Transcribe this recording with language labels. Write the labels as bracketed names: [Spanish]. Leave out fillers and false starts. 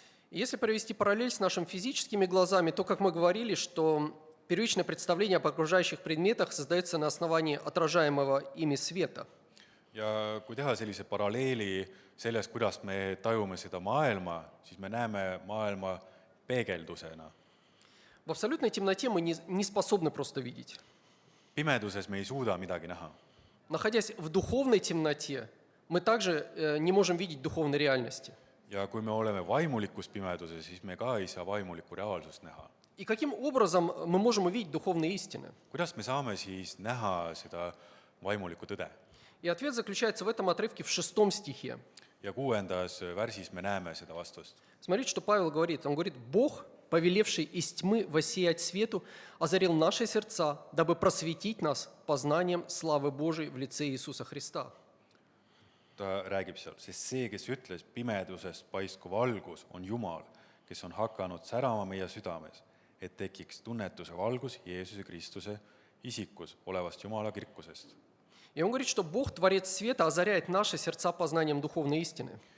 [Russian] Если провести параллель с нашими физическими глазами, то, как мы говорили, что первичное представление об окружающих предметах создается на основании отражаемого ими света. [Estonian] Ja kui teha sellise paralleeli sellest, kuidas me tajume seda maailma, siis me näeme maailma peegeldusena. [Russian] В абсолютной темноте мы не способны просто видеть. [Estonian] Pimeduses me ei suuda midagi näha. [Russian] Находясь в духовной темноте, мы также не можем видеть духовной реальности. [Estonian] Ja kui me oleme vaimulikus pimeduses, siis me ka ei saa vaimulikku reaalsust näha. [Russian] И каким образом мы можем увидеть духовные истины? [Estonian] Kuidas me saame siis näha seda vaimulikku tõde? [Russian] И ответ заключается в этом отрывке в 6 стихе. [Estonian] Ja 6. värsis me näeme seda vastust. [Russian] Смотрите, что Павел говорит. Он говорит: «Бог, повелевший из тьмы воссиять свету, озарил наши сердца, дабы просветить нас познанием славы Божией в лице Иисуса Христа». [Estonian] Ta räägib seal, sest see, kes ütles, pimedusest paisku valgus, on Jumal, kes on hakanud särama meie südames, et tekiks tunnetuse valgus Jeesuse Kristuse isikus olevast Jumala kirkusest. [Russian] И он говорит, что Бог, Творец света, озаряет наши сердца познанием духовной истины.